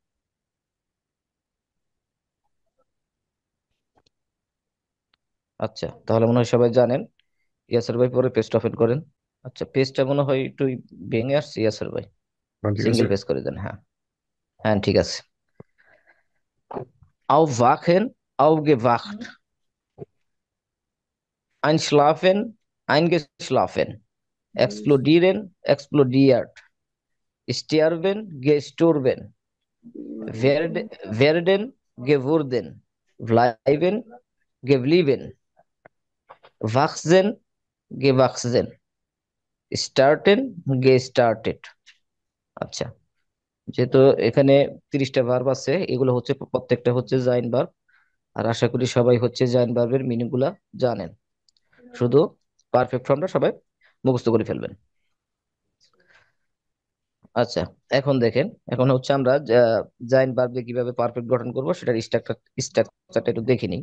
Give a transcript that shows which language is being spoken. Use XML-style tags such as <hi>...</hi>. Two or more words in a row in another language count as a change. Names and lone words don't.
<bn>আচ্ছা, তাহলে মনে হয় সবাই জানেন। ইয়াসের ভাই পরে পেজটা ওপেন করেন। আচ্ছা, পেজটা মনে হয় একটু ভেঙে আসছে ইয়াসের ভাই, ঠিক আছে।</bn> <en>single page</en> <bn>করে দেন। হ্যাঁ, হ্যাঁ, ঠিক আছে।</bn> <de>aufwachen, aufgewacht. Einschlafen, eingeschlafen. Explodieren, explodiert. Sterben, gestorben. Werden, geworden. Bleiben, geblieben. Wachsen, gewachsen. Starten, gestartet.</de> <bn>আচ্ছা, যেহেতু এখানে 30টা ভার্ব আছে, এগুলো হচ্ছে প্রত্যেকটা হচ্ছে জাইন ভার্ব। আর আশা করি সবাই হচ্ছে জাইন ভার্বের মিনিং গুলা জানেন। শুধু পারফেক্ট ফর্মটা সবাই মুখস্থ করে ফেলবেন। আচ্ছা, এখন দেখেন, এখন হচ্ছে আমরা জাইন ভার্ব দিয়ে কিভাবে পারফেক্ট গঠন করব সেটার স্ট্রাকচারটা একটু দেখে নিই।</bn>